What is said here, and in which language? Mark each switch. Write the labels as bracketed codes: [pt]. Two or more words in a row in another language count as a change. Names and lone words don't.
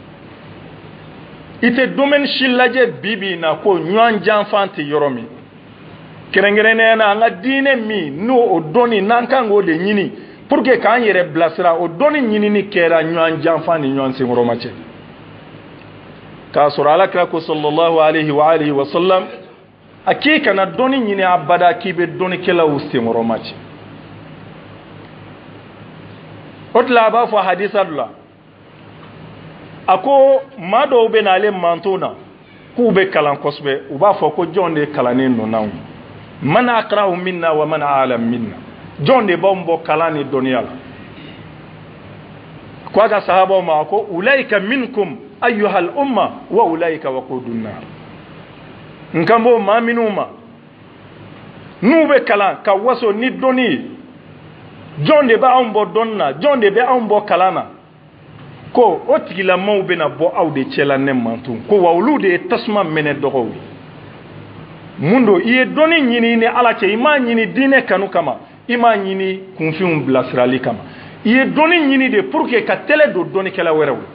[bm] i tɛ domaine si lajɛ bi bi in na ko ɲɔgɔn janfan tɛ yɔrɔ min kɛrɛnkɛrɛnnenya na an ka diinɛ min n'o o dɔnni n'an kan k'o de ɲini [fr] pour que [bm] k'an yɛrɛ bilasira o dɔnni ɲinini kɛra ɲɔgɔn janfan ni ɲɔgɔn senkɔrɔma cɛ k'a sɔrɔ alakira ko [ar] صلى الله عليه وآله وسلم [bm] a k'i kana dɔnni ɲini abada k'i bɛ dɔnnikɛlaw senkɔrɔma cɛ o tila a b'a fɔ hadisa dɔ la a ko maa dɔw bɛ na ale manton na k'u bɛ kalan kosɛbɛ u b'a fɔ ko jɔn de kalannen don n'anw [ar] من أقرأ منا ومن أعلم منا [bm] jɔn de b'anw bɔ kalan ni dɔnniya la ko a ka sahabaw ma ko [ar] أولئك منكم أيها الأمة وأولئك وقود النار [bm] nkan b'o maa minnu ma n'u bɛ kalan ka waso ni dɔnni ye jɔn de b'anw bɔ dɔnni na jɔn de bɛ anw bɔ kalan na ko o tigilamaw bɛna bɔ aw de cɛla ne manton ko wa olu de ye tasuma minɛ dɔgɔw ye mun don i ye dɔnni ɲini ni ala cɛ i m'a ɲini diinɛ kanu kama i m'a ɲini kunfinw bilasirali kama i ye dɔnni ɲini de [fr] pour que [bm] ka tɛlɛ don dɔnnikɛla wɛrɛw